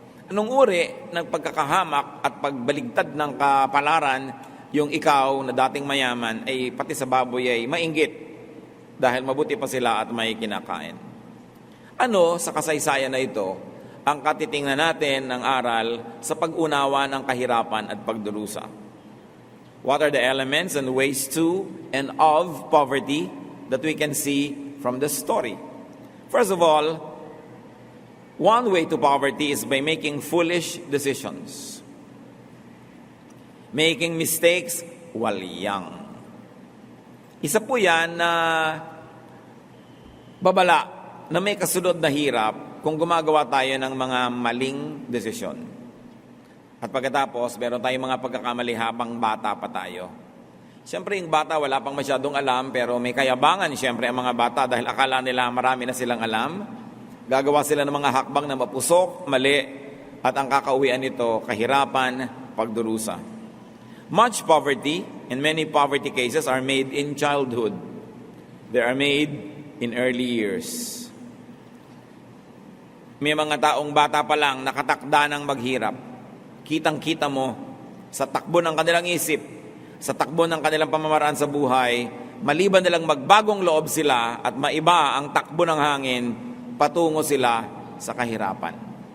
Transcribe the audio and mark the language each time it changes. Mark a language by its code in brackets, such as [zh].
[tl] Anong uri ng pagkakahamak at pagbaligtad ng kapalaran yung ikaw na dating mayaman ay pati sa baboy ay mainggit dahil mabuti pa sila at may kinakain. Ano sa kasaysayan na ito ang katitingnan natin ng aral sa pag-unawa ng kahirapan at pagdurusa? [en] What are the elements and ways to and of poverty that we can see from the story? First of all, one way to poverty is by making foolish decisions. Making mistakes while young. [tl] Isa po yan na babala na may kasunod na hirap kung gumagawa tayo ng mga maling desisyon. At pagkatapos, meron tayong mga pagkakamali habang bata pa tayo. Siyempre, yung bata wala pang masyadong alam, pero may kayabangan siyempre ang mga bata dahil akala nila marami na silang alam. Gagawa sila ng mga hakbang na mapusok, mali, at ang kakauwian nito, kahirapan, pagdurusa. [en] Much poverty, and many poverty cases are made in childhood. They are made in early years. [tl] May mga taong bata pa lang nakatakda ng maghirap. Kitang-kita mo sa takbo ng kanilang isip, sa takbo ng kanilang pamamaraan sa buhay, maliban nilang magbagong loob sila at maiba ang takbo ng hangin, patungo sila sa kahirapan.